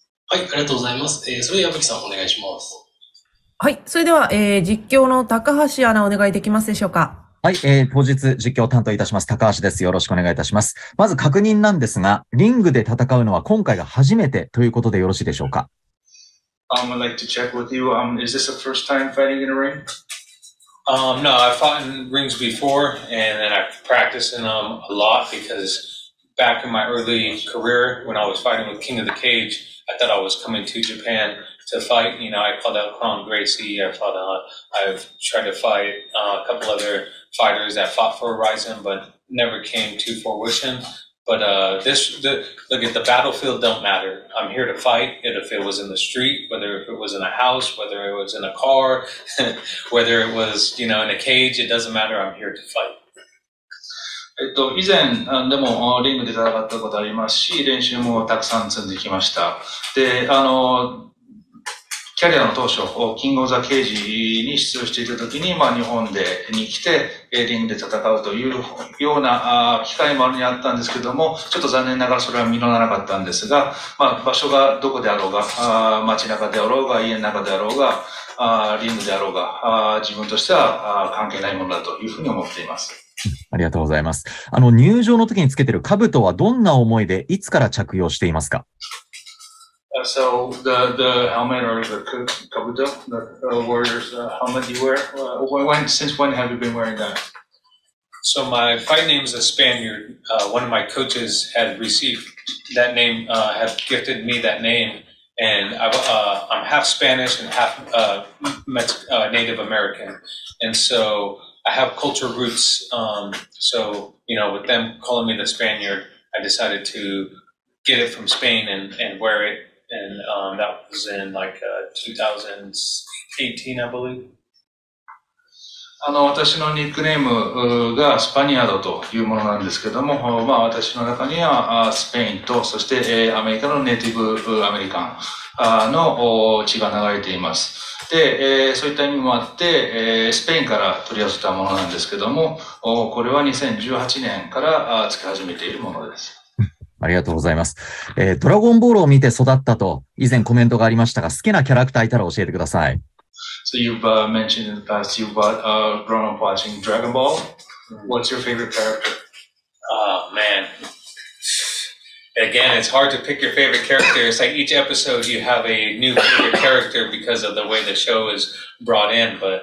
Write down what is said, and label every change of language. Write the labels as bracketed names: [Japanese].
[Japanese] はい、ありがとうございます。それでは矢吹さんお願いします。はい、それでは、実況の高橋アナお願いできますでしょうか。はい、当日実況を担当いたします高橋です。よろしくお願いいたします。まず確認なんですが、リングで戦うのは今回が初めてということでよろしいでしょうか。 [English] I'd like to check with you. Is this the first time fighting in a ring? No, I've fought in rings before, and then I've practiced in them a lot because back in my early career when I was fighting with King of the Cage, I thought I was coming to Japan to fight. I fought out Crown Gracie. I've tried to fight a couple other fighters that fought for Rizin, but never came to fruition. But look at the battlefield don't matter. I'm here to fight. If it was in the street, whether it was in a house, whether it was in a car, whether it was in a cage, it doesn't matter. I'm here to fight. [Japanese] 以前でもリングで戦ったことありますし、練習もたくさん積んできました。で、キャリアの当初、キングオブザケージに出場していた時に、日本に来て、リングで戦うというような機会もあったんですけども、ちょっと残念ながらそれは実らなかったんですが、場所がどこであろうが、街中であろうが、家の中であろうが、リングであろうが、自分としては関係ないものだというふうに思っています。ありがとうございます。入場の時につけている兜はどんな思いでいつから着用していますか [English] ？So the helmet or the kabuto, the warrior's helmet you wear, since when have you been wearing that? So my fight name is a Spaniard. One of my coaches had received that name, had gifted me that name, and I'm half Spanish and half Native American, and so I have cultural roots. So with them calling me the Spaniard, I decided to get it from Spain and wear it. And that was in 2018, I believe. [Japanese] 私のニックネームがスパニアードというものなんですけども、私の中にはスペインと、そしてアメリカのネイティブアメリカンの血が流れています。で、そういった意味もあって、スペインから取り寄せたものなんですけども、これは2018年からつけ始めているものです。ありがとうございます。ドラゴンボールを見て育ったと以前コメントがありましたが、好きなキャラクターいたら教えてください。 [English] So you've mentioned in the past you've grown up watching Dragon Ball. What's your favorite character? Oh, man. Again, it's hard to pick your favorite character. It's like each episode you have a new favorite character because of the way the show is brought in.